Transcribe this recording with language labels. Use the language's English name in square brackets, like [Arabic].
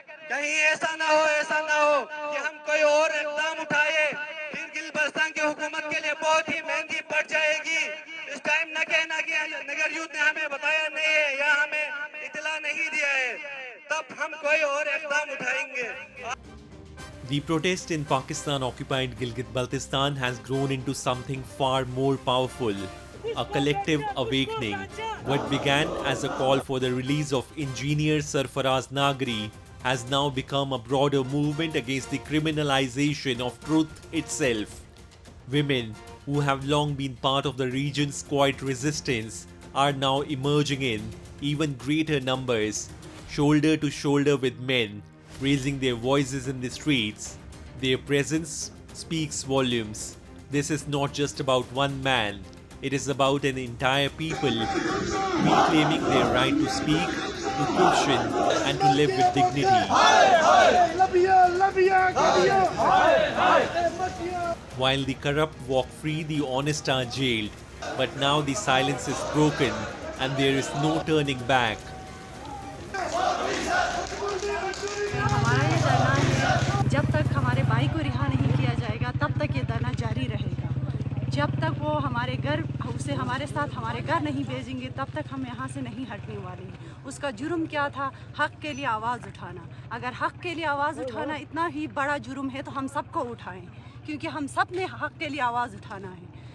[Hindi] कहीं ऐसा ना हो कि हम कोई और इक़दाम उठाए, फिर गिलबस्तान की हुकूमत के लिए बहुत ही महंगी पड़ जाएगी। इस टाइम न कहना कि नगर यूथ ने हमें बताया नहीं है या हमें इतला नहीं दिया है, तब हम कोई और इक़दाम उठाएंगे। [English] The protest in Pakistan-occupied Gilgit-Baltistan has grown into something far more powerful, a collective awakening. What began as a call for the release of engineer Sarfaraz Nagri has now become a broader movement against the criminalization of truth itself. Women, who have long been part of the region's quiet resistance, are now emerging in even greater numbers, shoulder to shoulder with men, raising their voices in the streets. Their presence speaks volumes. This is not just about one man, it is about an entire people reclaiming their right to speak, to question, and to live with dignity. While the corrupt walk free, the honest are jailed. But now the silence is broken and there is no turning back. [Hindi] हमारा ये धरना है, जब तक हमारे भाई को रिहा नहीं किया जाएगा तब तक ये धरना जारी रहेगा। जब तक वो हमारे घर उसे हमारे साथ हमारे घर नहीं भेजेंगे तब तक हम यहाँ से नहीं हटने वाले हैं। उसका जुर्म क्या था? हक के लिए आवाज़ उठाना। अगर हक के लिए आवाज़ उठाना इतना ही बड़ा जुर्म है तो हम सबको उठाएं, क्योंकि हम सब ने हक के लिए आवाज़ उठाना है।